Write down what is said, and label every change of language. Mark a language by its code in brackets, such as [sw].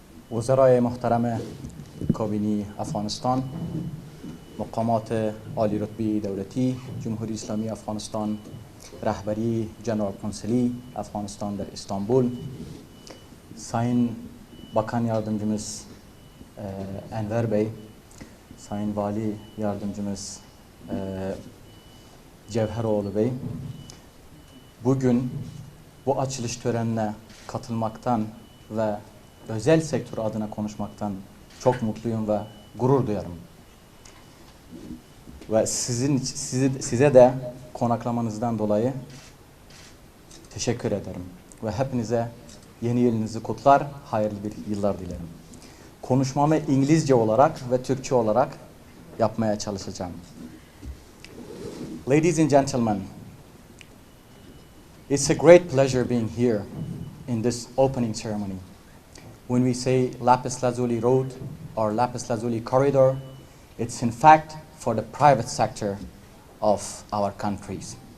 [fa] وزرای محترم کابینی افغانستان، مقامات عالی رتبه دولتی جمهوری اسلامی افغانستان، رهبری جنرال کنسلی افغانستان در استانبول، [tr] Sayın Bakan Yardımcımız Enver Bey, Sayın Vali Yardımcımız Cevheroğlu Bey, bugün bu açılış törenine katılmaktan ve özel sektör adına konuşmaktan çok mutluyum ve gurur duyarım. Ve size de konaklamanızdan dolayı teşekkür ederim. Ve hepinize Yeni yılınızı kutlar, hayırlı bir yıllar dilerim. Konuşmamı İngilizce olarak ve Türkçe olarak yapmaya çalışacağım. [en] Ladies and gentlemen, it's a great pleasure being here in this opening ceremony. When we say Lapis Lazuli Road or Lapis Lazuli Corridor, it's in fact for the private sector of our countries.